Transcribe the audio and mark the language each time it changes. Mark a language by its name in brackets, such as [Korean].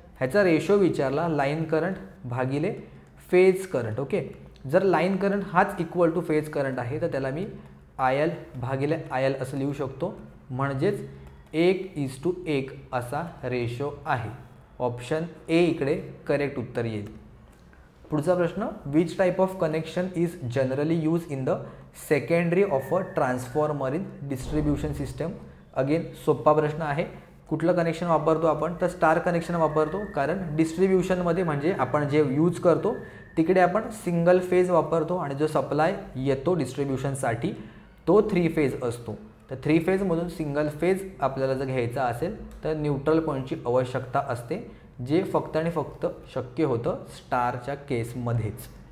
[Marathi] ह्याचा रेशो विचारला line current भागिले फेज करंट. ओके, जर लाईन करंट हाच इक्वल टू फेज करंट आहे तर त्याला मी IL भागिले IL असं लिहू शकतो. म्हणजेच 1:1 असा रेशो आहे. ऑप्शन ए इकडे करेक्ट उत्तर येईल. पुढचा प्रश्न [English] Which type of connection is generally use in the secondary of a transformer in distribution system. [Marathi] Again सोपा प्रश्न आहे. कुठलं कनेक्शन वापरतो आपण तर स्टार कनेक्शन वापरतो कारण डिस्ट्रीब्यूशनमध्ये म्हणजे आपण जे यूज करतो तिकडे आपण सिंगल फेज वापरतो आणि जो सप्लाय येतो डिस्ट्रीब्यूशनसाठी तो 3 फेज असतो. तर 3 फेजमधून सिंगल फेज आपल्याला जर घ्यायचा असेल तर न्यूट्रल पॉईंटची आवश्यकता असते जे फक्त आणि फक्त शक्य होतं स्टारच्या केसमध्येच.